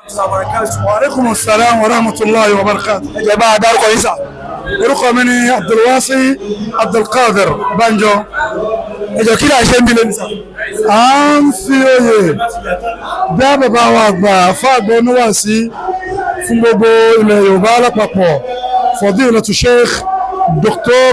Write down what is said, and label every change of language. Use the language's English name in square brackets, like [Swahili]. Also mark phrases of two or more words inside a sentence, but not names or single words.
[Arabic] ورحمة الله وبركاته. وعليكم السلام ورحمة الله وبركاته. [Yoruba] ẹ jẹ́ bá a dárúkọ yín sà. Orúkọ mi ni Abdulwasi Abdulkadir Banjo. ẹ jẹ́ kí ni à ń ṣe ń bí lónìí sà. À ń fi oyè bí bàbá wa àgbà fáàgbọ́ oníwàásí fún gbogbo ilẹ̀ Yorùbá lápapọ̀ Fadilatu Sheikh Dr.